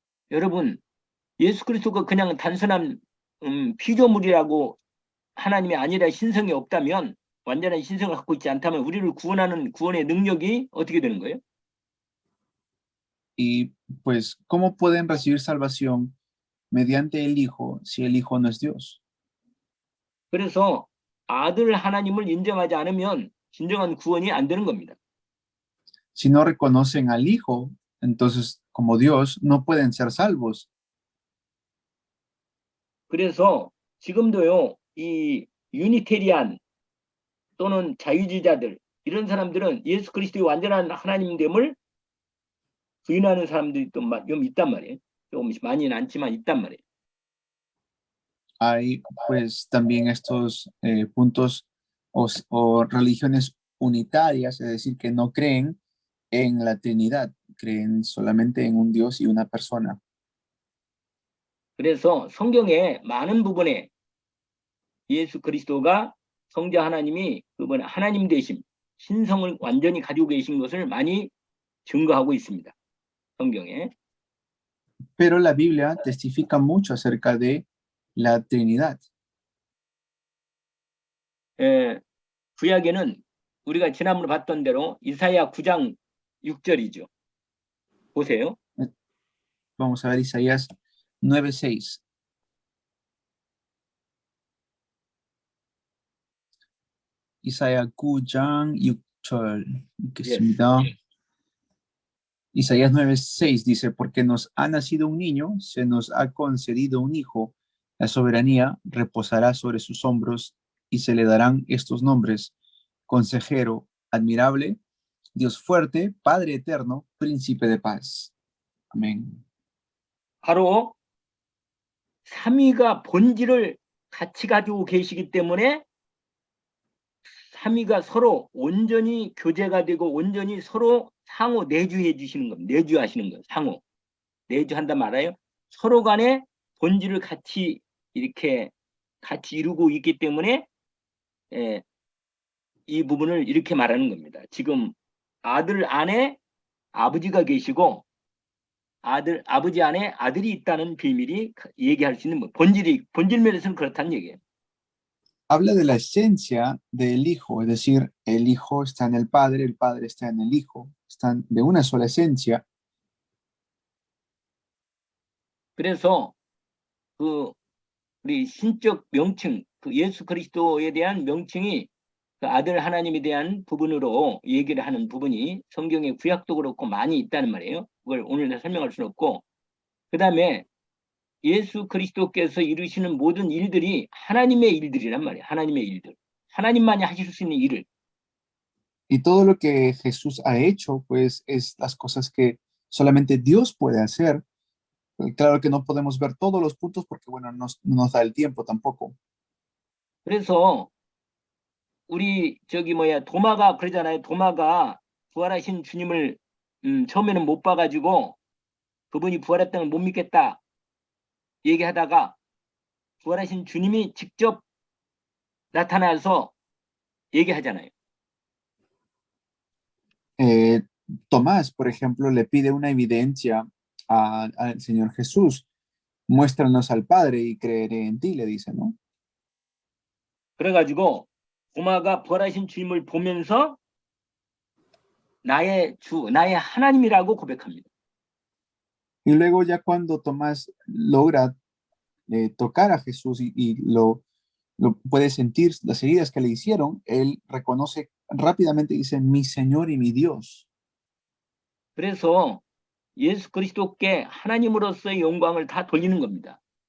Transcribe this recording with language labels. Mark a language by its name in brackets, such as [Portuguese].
[Korean] 여러분, 예수 그리스도가 그냥 단순한 피조물이라고 하나님이 아니라 신성이 없다면 완전한 신성을 갖고 있지 않다면 우리를 구원하는 구원의 능력이 어떻게 되는 거예요? [Spanish] Y pues, ¿cómo pueden recibir salvación mediante el Hijo si el Hijo no es Dios? [Korean] 그래서 아들 하나님을 인정하지 않으면 진정한 구원이 안 되는 겁니다. [Spanish] Si no reconocen al Hijo, entonces como Dios no pueden ser salvos. [Korean] 그래서 지금도요, 이 유니테리안 또는 자유주의자들 이런 사람들은 예수 그리스도의 완전한 하나님됨을 부인하는 사람들이 또 좀 있단 말이에요. 조금 많이는 않지만 있단 말이에요. [Spanish] Hay pues también estos puntos o religiones unitarias, es decir, que no creen en la Trinidad, creen solamente en un Dios y una persona. [Korean] 그래서 성경의 많은 부분에 예수 그리스도가 성자 하나님이 그분 하나님 되심, 신성을 완전히 가지고 계신 것을 많이 증거하고 있습니다. 성경에. [Spanish] Pero la Biblia testifica mucho acerca de la Trinidad. [Korean] 구약에는 우리가 지난번에 봤던 대로 이사야 9장 6절이죠. 보세요. [Spanish] Vamos a ver Isaías 9:6. [Korean] 이사야 9장 6절 읽겠습니다. [Spanish] Isaías 9:6 dice, porque nos ha nacido un niño, se nos ha concedido un hijo, la soberanía reposará sobre sus hombros y se le darán estos nombres: consejero, admirable, Dios fuerte, Padre eterno, príncipe de paz. Amén. [Korean] 바로 삼위가 본질을 같이 가지고 계시기 때문에 삼위가 서로 온전히 교제가 되고 온전히 서로 상호 내주해 주시는 겁니다. 내주하시는 거예요. 상호. 내주한단 말이에요. 서로 간에 본질을 같이 이렇게 같이 이루고 있기 때문에 이 부분을 이렇게 말하는 겁니다. 지금 아들 안에 아버지가 계시고 아버지 안에 아들이 있다는 비밀이 얘기할 수 있는 본질 면에서는 그렇다는 얘기예요. [Spanish] Habla de la esencia del Hijo, es decir, el Hijo está en el Padre está en el Hijo, están de una sola esencia. [Korean] 그래서 그 우리 신적 명칭, 그 예수 그리스도에 대한 명칭이 그 아들 하나님에 대한 부분으로 얘기를 하는 부분이 성경의 구약도 그렇고 많이 있다는 말이에요. 그걸 오늘 설명할 수는 없고, 그 다음에 예수 그리스도께서 이루시는 모든 일들이 하나님의 일들이란 말이에요. 하나님의 일들. 하나님만이 하실 수 있는 일을. [Spanish] Y todo lo que Jesús ha hecho, pues es las cosas que solamente Dios puede hacer. Claro que no podemos ver todos los puntos porque, bueno, no nos da el tiempo tampoco. [Korean] 그래서 우리 도마가 그러잖아요. 도마가 부활하신 주님을 처음에는 못 봐가지고 그분이 부활했다는 걸 못 믿겠다 얘기하다가 부활하신 주님이 직접 나타나서 얘기하잖아요. [Spanish] Tomás, por ejemplo, le pide una evidencia al Señor Jesús. Muéstranos al Padre y creeré en ti, le dice, ¿no? [Korean] 그래가지고 도마가 부활하신 주님을 보면서 나의 하나님이라고 고백합니다. [Spanish] Y luego ya cuando Tomás logra tocar a Jesús y lo puede sentir las heridas que le hicieron, él reconoce rápidamente y dice, mi Señor y mi Dios. [Korean] 그래서 예수 그리스도께 하나님으로서의 영광을 다 돌리는 겁니다.